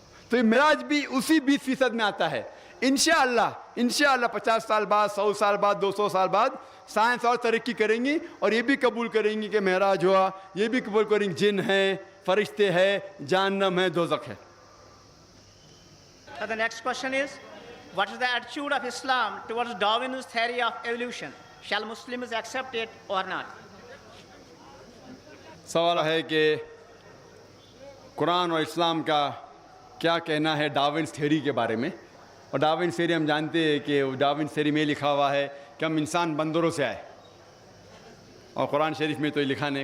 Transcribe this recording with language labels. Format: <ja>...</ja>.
<hi>तो ये मिराज भी उसी 20% में आता है। इंशाअल्लाह 50 साल बाद, 100 साल बाद, 200 साल बाद साइंस और तरक्की करेंगी और ये भी कबूल करेंगी कि मेराज हुआ, ये भी कबूल करेंगे जिन है, फरिश्ते हैं, जहन्नम है, दोज़ख है।</hi> <en>So the next question is, what is the attitude of Islam towards Darwin's theory of evolution? Shall Muslims accept it or not?</en> <hi>सवाल है कि कुरान और इस्लाम का क्या कहना है डार्विन्स थ्योरी के बारे में। और डार्विन्स थ्योरी हम जानते हैं कि डार्विन्स थ्योरी में लिखा हुआ है कि हम इंसान बंदरों से आए, और कुरान शरीफ में तो ये लिखा नहीं।</hi>